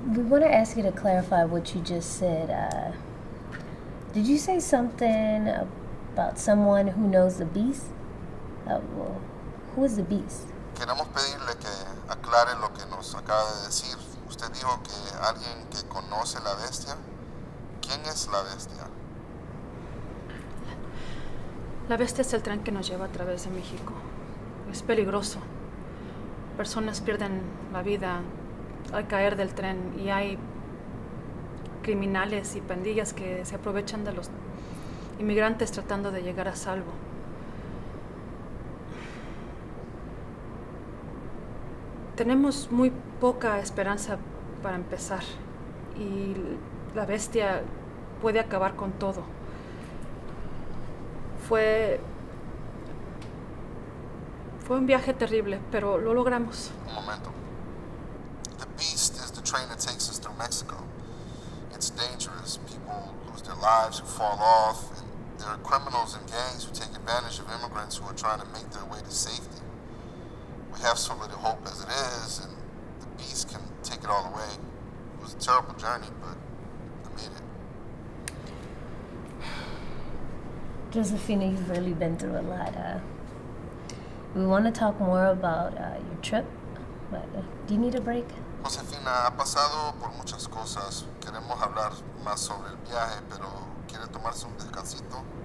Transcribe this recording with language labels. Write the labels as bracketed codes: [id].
[en] We want to ask you to clarify what you just said. Did you say something about someone who knows the beast? Well, who is the beast? [es] Queremos pedirle que aclare lo que nos acaba de decir. Usted dijo que alguien que conoce la bestia. ¿Quién es la bestia? La bestia es el tren que nos lleva a través de México. Es peligroso. Personas pierden la vida al caer del tren y hay criminales y pandillas que se aprovechan de los inmigrantes tratando de llegar a salvo. Tenemos muy poca esperanza para empezar y la bestia puede acabar con todo. Fue un viaje terrible, pero lo logramos. Un momento. [en] The beast is the train that takes us through Mexico. It's dangerous. People lose their lives who fall off, and there are criminals and gangs who take advantage of immigrants who are trying to make their way to safety. We have so little hope as it is, and the beast can take it all away. It was a terrible journey, but I made it. Josefina, you've really been through a lot. We want to talk more about your trip, but do you need a break? [es] Josefina, ha pasado por muchas cosas. Queremos hablar más sobre el viaje, pero ¿quiere tomarse un descansito?